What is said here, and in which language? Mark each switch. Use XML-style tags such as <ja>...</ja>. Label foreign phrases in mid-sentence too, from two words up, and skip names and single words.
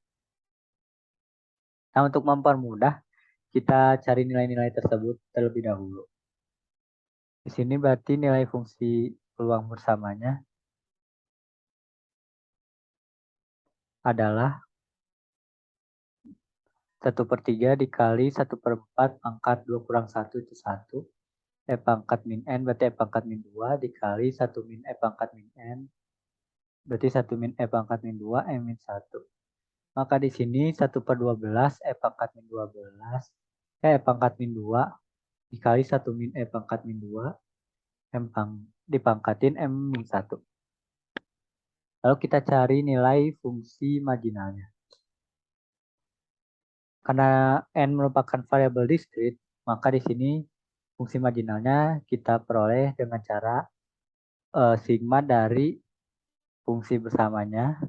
<id>Nah, untuk mempermudah, kita cari nilai-nilai tersebut terlebih dahulu. Di sini berarti nilai fungsi peluang bersamanya adalah 1/3 dikali 1/4 pangkat 2 kurang 1 itu 1. E pangkat min N berarti E pangkat min 2 dikali 1 min E pangkat min N berarti 1 min E pangkat min 2 E min 1. Maka di sini 1/12 E pangkat min 12 E pangkat min 2 dikali 1 min E pangkat min 2 dipangkatin M min 1. Lalu kita cari nilai fungsi marginalnya. Karena N merupakan variabel diskrit, maka di sini fungsi marginalnya kita peroleh dengan cara sigma dari fungsi bersamanya.</id>